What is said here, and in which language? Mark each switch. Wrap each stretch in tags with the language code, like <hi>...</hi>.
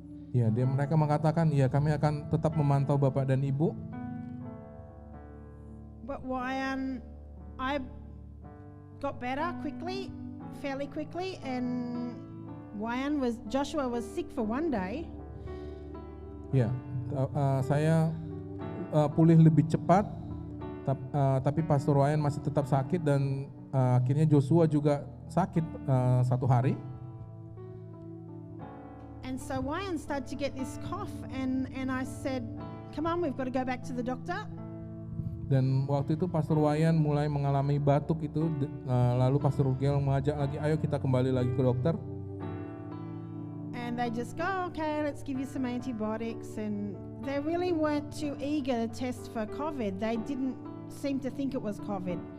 <id>Ya, mereka mengatakan, ya kami akan tetap memantau Bapak dan Ibu.</id> <en>But I got better fairly quickly, and Joshua was sick for one day.</en> <id>Ya, saya pulih lebih cepat, tapi Pastor Ryan masih tetap sakit, dan akhirnya Joshua juga sakit 1 hari.</id> <en>And so Wyan started to get this cough, and I said, "Come on, we've got to go back to the doctor."</en> <id>Dan waktu itu Pastor Wayan mulai mengalami batuk itu, lalu Pastor Gel mengajak lagi, ayo kita kembali lagi ke dokter.</id> <en>And they just go, okay, let's give you some antibiotics. And they really weren't too eager to test for COVID. They didn't seem to think it was COVID.</en>